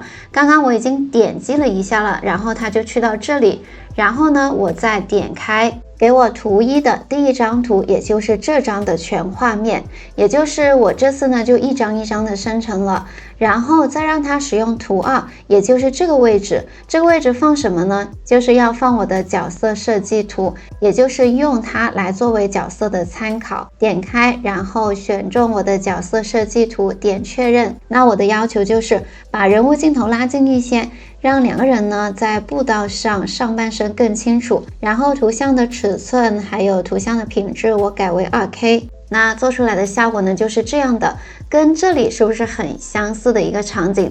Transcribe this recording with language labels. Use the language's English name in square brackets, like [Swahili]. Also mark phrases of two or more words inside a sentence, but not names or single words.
[Chinese] 剛剛我已經點擊了一下了，然後它就去到這裡，然後呢，我再點開給我圖1的第1張圖，也就是這張的全畫面，也就是我這次呢就一張一張的生成了，然後再讓它使用圖2，也就是這個位置。這個位置放什麼呢？就是要放我的角色設計圖，也就是用它來作為角色的參考。點開，然後選中我的角色設計圖，點確認。那我的要求就是把人物鏡頭拉近一些，讓2個人呢在步道上上半身更清楚，然後圖像的尺寸還有图像的品質我改為 2K。那做出來的效果呢就是這樣的，跟這裡是不是很相似的一個場景？